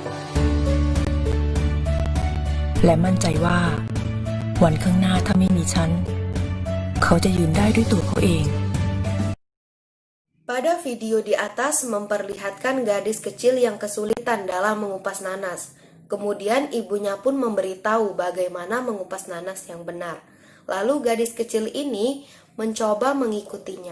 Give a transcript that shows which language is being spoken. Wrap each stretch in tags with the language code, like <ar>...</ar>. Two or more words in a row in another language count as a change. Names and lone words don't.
<th>และมั่นใจว่า วันข้างหน้าถ้าไม่มีฉัน เขาจะยืนได้ด้วยตัวเขาเอง</th> <id>Pada video di atas memperlihatkan gadis kecil yang kesulitan dalam mengupas nanas. Kemudian ibunya pun memberitahu bagaimana mengupas nanas yang benar. Lalu gadis kecil ini mencoba mengikutinya.</id>